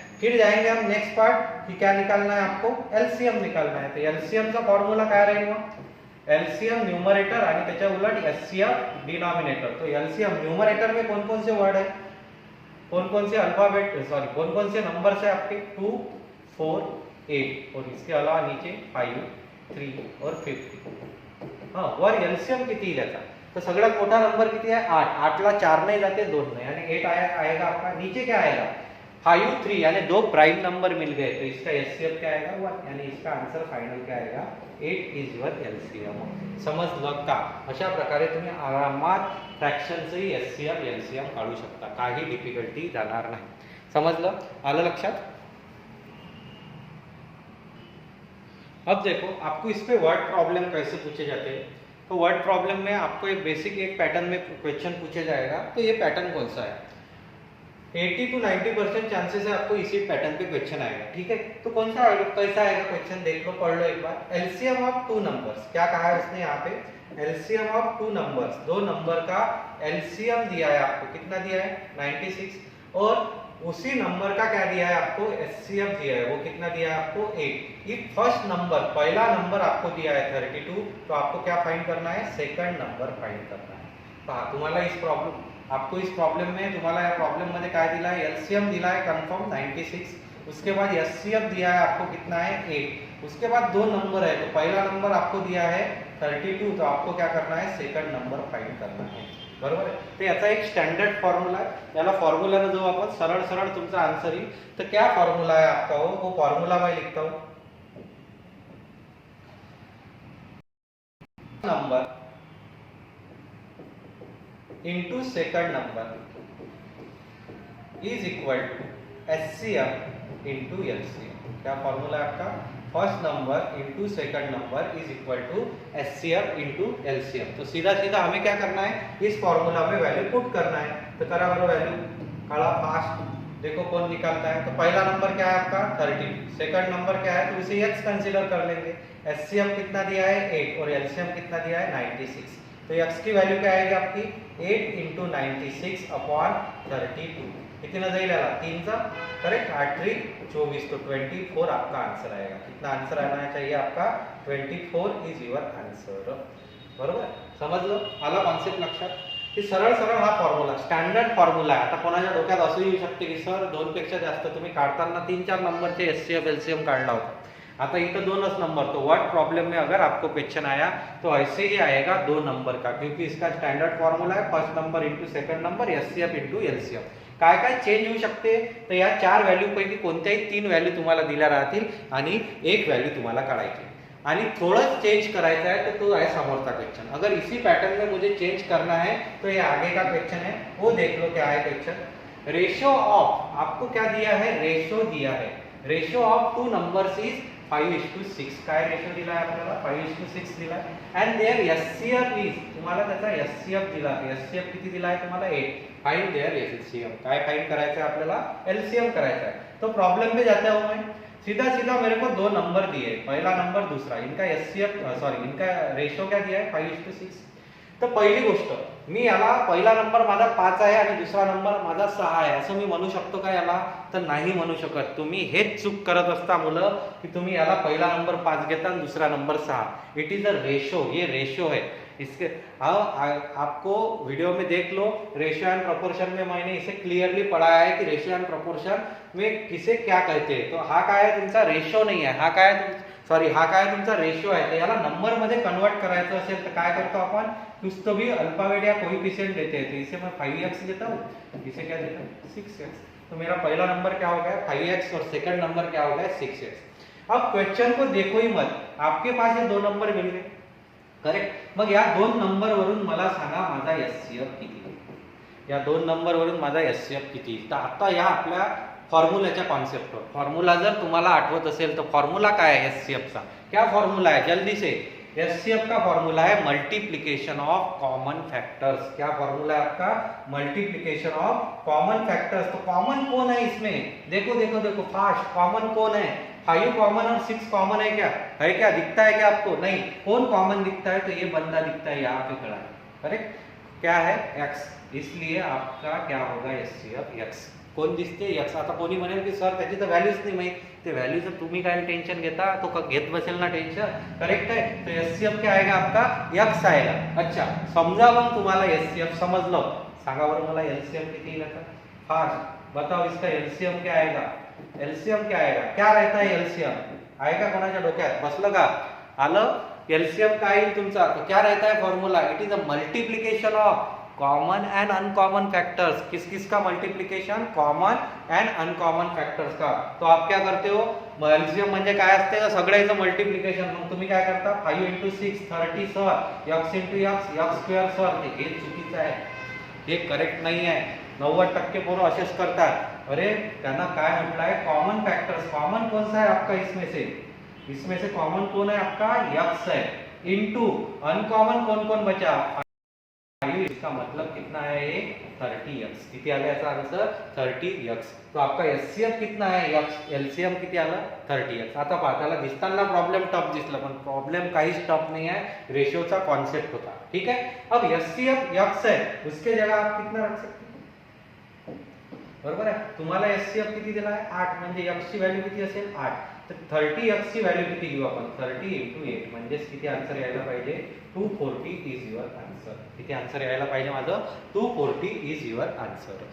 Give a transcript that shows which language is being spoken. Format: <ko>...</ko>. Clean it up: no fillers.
<hi>फिर जाएंगे हम नेक्स्ट पार्ट कि क्या निकालना है, आपको एलसीएम निकालना है. तो एलसीएम का फॉर्मूला काय रहेगा,</hi> <mr>एलसीएम न्यूमरेटर आणि त्याच्या उलट एचसीएफ डिनोमिनेटर.</mr> <hi>तो एलसीएम न्यूमरेटर में कौन कौन से वर्ड है, कौन कौन से अल्फाबेट, सॉरी कौन कौन से नंबर्स है आपके, 2 4 8, और इसके अलावा नीचे 5 3 और 50.</hi> <mr>हाँ, वर एलसीएम किती त्याचा, तो सगळ्यात मोठा नंबर किती आहे 8.</mr> <hi>8 ला 4 नहीं जाते, 2 नहीं, यानी 8 आएगा आपका. नीचे क्या आएगा 5 3, यानी 2 प्राइम नंबर मिल गए, तो इसका एचसीएफ क्या आएगा 1, यानी इसका आंसर फाइनल क्या आएगा 8 इज योर एलसीएम.</hi> <mr>समजलं का. अशा प्रकारे तुम्ही आरामात फ्रॅक्शनचंही एचसीएफ एलसीएम काढू शकता, काही डिफिकल्टी जाणार नाही. समजलं, आलं लक्षात.</mr> <hi>अब देखो आपको इस पे वर्ड प्रॉब्लम कैसे पूछे जाते हैं. तो वर्ड प्रॉब्लम में आपको एक बेसिक एक पैटर्न में क्वेश्चन पूछा जाएगा. तो ये पैटर्न कौन सा है, 80 to 90% चांसेस है आपको इसी पैटर्न पे क्वेश्चन आएगा, ठीक है. तो कौन सा आएगा, कैसा आएगा क्वेश्चन, देख लो, पढ़ लो एक बार. एलसीएम ऑफ 2 नंबर्स, क्या कहा है उसने यहाँ पे, एलसीएम ऑफ 2 नंबर्स, 2 नंबर का एलसीएम दिया है आपको, कितना दिया है 96, और उसी नंबर का क्या दिया है आपको, एचसीएफ दिया है, वो कितना दिया है आपको 8. इफ फर्स्ट नंबर, पहला नंबर आपको दिया है 32, तो आपको क्या फाइंड करना है, सेकंड नंबर फाइंड करना है.</hi> <mr>पहा तुम्हाला</mr> <hi>इस प्रॉब्लेम, आपको इस प्रॉब्लेम में</hi> <mr>तुम्हाला या प्रॉब्लेम मध्ये काय दिला</mr> <hi>है, एलसीएम दिला है कंफर्म 96, उसके बाद एचसीएफ दिया है आपको कितना है 8, उसके बाद 2 नंबर है, तो पहला नंबर आपको दिया है 32, तो आपको क्या करना है, सेकंड नंबर फाइंड करना है.</hi> <mr>बरोबर आहे. तो याचा एक स्टँडर्ड फॉर्म्युला आहे, याला फॉर्म्युलाने जो आपण सरळ सरळ तुमचा आंसर येईल.</mr> <hi>तो क्या फॉर्मूला है आपका, वो फॉर्मूला मैं लिखता हूं, number into second number is equal to HCF into LCM. क्या फॉर्मूला है आपका, first number into second number is equal to HCF into LCM. तो सीधा सीधा हमें क्या करना है, इस फॉर्मूला में वैल्यू पुट करना है.</hi> <mr>तो करा बरो वैल्यू</mr> <hi>खड़ा फास्ट, देखो कौन निकालता है। तो पहला नंबर क्या है आपका 30, सेकंड नंबर क्या है तो इसे x कंसीडर कर लेंगे। एचसीएफ कितना दिया है 8 और एलसीएम कितना दिया है 96। तो x की वैल्यू क्या आएगी आपकी 8 × 96/32। कितना</hi> <mr>जाईल आला 3 चा</mr> <hi>करेक्ट 8 3 24 तो 24 आपका आंसर आएगा। कितना आंसर आना चाहिए आपका 24 इज युअर आंसर।</hi> <mr>बरोबर समजलं, आला कॉन्सेप्ट लक्षात। की सरळ सरळ हा फॉर्म्युला स्टँडर्ड फॉर्म्युला आहे। आता कोणाच्या डोक्यात असं येऊ शकते की सर 2 पेक्षा जास्त तुम्ही काढताना 3-4 नंबरचे एचसीएफ एलसीएम काढला होता, आता इधर 2 नंबर।</mr> <hi>तो व्हाट प्रॉब्लम में अगर आपको क्वेश्चन आया तो ऐसे ही आएगा 2 नंबर का, क्योंकि इसका स्टैंडर्ड फॉर्मूला है first number into second number HCF into LCM.</hi> <mr>काय काय चेंज होऊ शकते तर या 4 व्हॅल्यू पैकी कोणत्याही 3 व्हॅल्यू तुम्हाला दिल्या राहतील आणि 1 व्हॅल्यू तुम्हाला काढायची आणि थोड़ा चेंज करायचा है तो है समोरचा क्वेश्चन।</mr> <hi>अगर इसी पैटर्न में मुझे चेंज करना है तो ये आगे का क्वेश्चन है, वो देख लो क्या है क्वेश्चन। रेशियो ऑफ आपको क्या दिया है, रेशियो दिया है।</hi> <en>Ratio of 2 numbers is 5:6।</en> <mr>काय रेशियो दिला आहे आपल्याला 5:6 दिला आहे।</mr> <en>and there HCF is</en> <mr>तुम्हाला त्याचा एचसीएफ दिला, एचसीएफ किती दिला आहे तुम्हाला 8।</mr> <en>find their HCF,</en> <mr>काय फाइंड करायचं आहे आपल्याला एलसीएम करायचा आहे।</mr> <hi>तो प्रॉब्लम में जाता हूं मैं, सीधा सीधा मेरे को 2 नंबर दिए, पहला नंबर दूसरा, इनका एचसीएफ सॉरी इनका रेशियो क्या दिया है 5:6।</hi> <mr>तर पहिली गोष्ट मी याला पहिला नंबर माझा 5 आहे आणि दुसरा नंबर माझा 6 आहे असं मी म्हणू शकतो का याला, तर नाही म्हणू शकत। तुम्ही हेच चूक करत असता मुलं की तुम्ही याला पहिला नंबर 5 घेता आणि दुसरा number 6।</mr> <en>it is a ratio,</en> <hi>ये रेशियो है इसके। आपको वीडियो में देख लो, रेशियो एंड प्रोपोर्शन में मैंने इसे क्लियरली पढ़ाया है कि रेशियो एंड प्रोपोर्शन में किसे क्या कहते हैं।</hi> <mr>तो हा काय आहे तुमचा रेशियो नाही आहे, हा काय सॉरी हा काय तुमचा रेशियो आहे। तर याला नंबर मध्ये कन्वर्ट करायचं असेल तर काय करतो आपण,</mr> <hi>कुछ तो भी अल्फाबेट या कोएफिशिएंट देते हैं। तो इसे मैं 5x देता हूँ, इसे क्या देता हूँ 6x। तो मेरा पहला नंबर क्या हो गया 5x और सेकंड नंबर क्या हो गया 6x। अब क्वेश्चन को देखो ही मत, आपके पास ये 2 नंबर मिल गए करेक्ट।</hi> <mr>मग या 2 नंबर वरून मला सांगा माझा एचसीएफ किती, या 2 नंबर वरून माझा एचसीएफ किती। तर आता या आपल्या फॉर्म्युलाच्या कॉन्सेप्टवर, फॉर्म्युला जर तुम्हाला आठवत असेल तर फॉर्म्युला काय आहे एचसीएफचा,</mr> <hi>क्या फॉर्म्युला है जल्दी से। एचसीएफ का फॉर्मूला है मल्टीप्लिकेशन ऑफ कॉमन फैक्टर्स। क्या फॉर्मूला है आपका मल्टीप्लिकेशन ऑफ कॉमन फैक्टर्स। तो कॉमन कौन है इसमें, देखो देखो देखो फास्ट, कॉमन कौन है 5 कॉमन और 6 कॉमन है क्या, है क्या, दिखता है क्या आपको, नहीं। कौन कॉमन दिखता है तो ये बंदा दिखता है यहाँ पे खड़ा है करेक्ट, क्या है x, इसलिए आपका क्या होगा एचसीएफ x।</hi> <mr>कोण दिसते x। आता कोणी म्हणेल की सर त्याची तर व्हॅल्यूच नाही माहित, ते व्हॅल्यूचं तुम्ही काय टेंशन घेता, तो घेत बसेल ना टेंशन, करेक्ट है।</mr> <hi>तो एचसीएफ क्या आएगा आपका x आएगा।</hi> <mr>अच्छा समजा मग तुम्हाला एचसीएफ समजलं, सांगा बरं मला एलसीएम किती येईल आता फास्ट बताओ।</mr> <hi>इसका एलसीएम क्या आएगा, एलसीएम क्या आएगा, क्या रहता है एलसीएम,</hi> <mr>आएगा कोणाच्या डोक्यात बसलं का, आलं एलसीएम काय येईल तुमचा,</mr> <hi>तो क्या रहता है formula,</hi> <en>It is a multiplication of common and uncommon factors.</en> <hi>किस किस का multiplication, common and uncommon factors का। तो आप क्या करते हो,</hi> <mr>एलसीएम म्हणजे काय असते का सगळ्याचं मल्टीप्लिकेशन। मग तुम्ही काय करता 5 × 6 30 sir, x × x square sir, हे चुकीचं आहे, हे करेक्ट नाही आहे। 90% पोरं असेच करतात। अरे त्यांना काय म्हटलं आहे</mr> <hi>कॉमन फैक्टर्स, कॉमन कौन सा है आपका इसमें से कॉमन कौन है आपका x है, इनटू अनकॉमन कौन कौन बचा 5। इसका मतलब कितना है ये 30x।</hi> <mr>किती आला याचा आंसर 30x।</mr> <hi>तो आपका एचसीएफ कितना है x,</hi> <mr>एलसीएम किती आला 30x। आता पहा त्याला दिसताना प्रॉब्लेम टफ दिसला, पण प्रॉब्लेम काहीच टफ नहीं है, रेशियोचा कॉन्सेप्ट होता ठीक है।</mr> <hi>अब एचसीएफ x है, उसके जगह आप कितना रख सकते हो,</hi> <mr>बरोबर आहे। तुम्हाला एचसीएफ किती दिला आहे 8, म्हणजे x ची व्हॅल्यू किती असेल 8। तर 30x ची व्हॅल्यू किती घेऊ आपण 30 × 8, म्हणजे किती आन्सर यायला पाहिजे 240 इज युअर आंसर। किती आंसर यायला पाहिजे माझं 240 इज युअर आंसर।</mr>